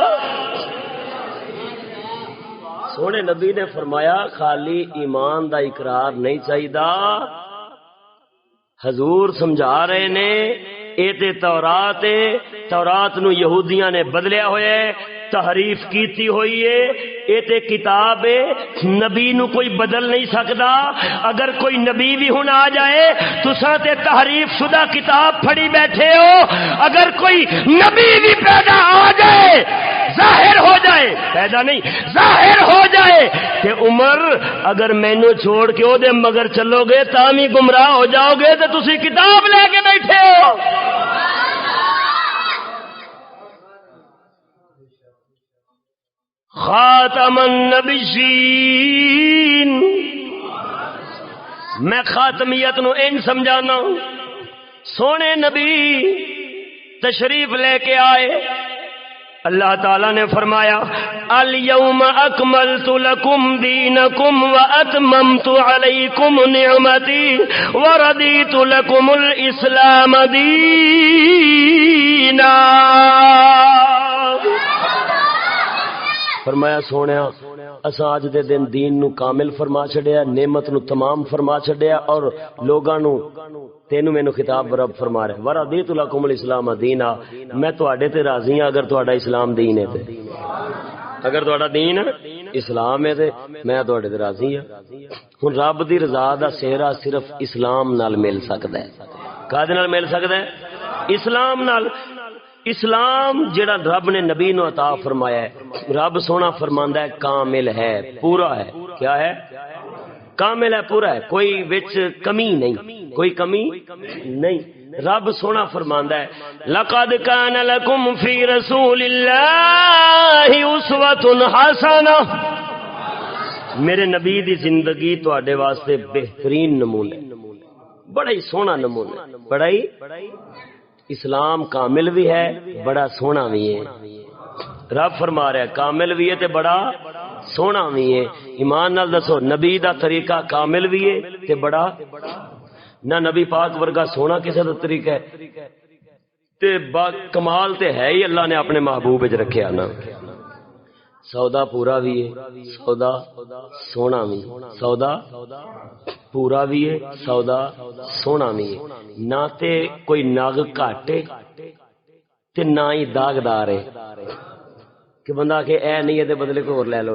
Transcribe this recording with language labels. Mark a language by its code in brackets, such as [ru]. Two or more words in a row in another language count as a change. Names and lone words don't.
[pa] سونے نبی نے فرمایا خالی ایمان دا اقرار نہیں چاہیدا. حضور سمجھا رہے نے اے تے تورات ہے، تورات نو یہودیاں نے بدلیا ہویا ہے، تحریف کیتی ہوئی ہے، اے تے کتاب ہے، نبی نو کوئی بدل نہیں سکدا. اگر کوئی نبی بھی ہن آ جائے تساں تے تحریف شدہ کتاب پھڑی بیٹھے ہو، اگر کوئی نبی بھی پیدا آ جائے ظاہر ہو جائے، پیدا نہیں ظاہر ہو جائے کہ عمر اگر مینو چھوڑ کے او دے مگر چلو گے تاں بھی گمراہ ہو جاؤ گے تے تسی کتاب لے کے بیٹھے ہو. [ar] خاتم النبیین، [pa] میں خاتمیت نو ان سمجھانا. سونے نبی تشریف لے کے آئے، اللہ تعالیٰ نے فرمایا [ar] الیوم اکملت لکم دینکم واتممت علیکم نعمتی ورضیت لکم الاسلام دینا. [pa] فرمایا سونیا اساں اج دے دن دین نو کامل فرما چھڈیا، نعمت نو تمام فرما چھڈیا، اور لوگاں نو تینوں مینوں خطاب رب فرما رہے [ar] ورضیت لکم الاسلام دینا، [pa] میں تواڈے تے راضی ہاں اگر تواڈا اسلام دین ہے تے، اگر تواڈا دین اسلام ہے تے میں تواڈے تے راضی ہاں. ہن رب دی رضا دا سہرا صرف اسلام نال مل سکدا ہے. کادے نال مل سکدا ہے؟ اسلام نال. اسلام جڑا رب نے نبی نو عطا فرمایا ہے، رب سونا فرماندا ہے کامل ہے، پورا ہے. کیا ہے؟ کامل ہے، پورا ہے، کوئی وچ کمی نہیں، کوئی کمی نہیں. رب سونا فرماندا ہے [ar] لقد کان لکم فی رسول اللہ اسوۃ حسنہ، [pa] میرے نبی دی زندگی تواڈے واسطے بہترین نمونہ، بڑا ہی سونا نمونہ، بڑا ہی. اسلام کامل بھی ہے، بڑا سونا بھی ہے. رب فرما رہا ہے کامل بھی ہے تے بڑا سونا بھی ہے. ایمان نال دسو نبی دا طریقہ کامل بھی ہے تے بڑا، نہ نبی پاک ورگا سونا کسے دا طریقہ ہے تے با کمال تے ہے ہی اللہ نے اپنے محبوب وچ رکھیا نا. سودا پورا بھی ہے، سودا سونا بھی، سودا پورا بھی ہے، سودا سونا بھی ہے. نہ تے کوئی نگ گھاٹے تے نہ ہی داغدار ہے کہ بندہ کہ اے نہیں ہے بدلے کو اور لے لو.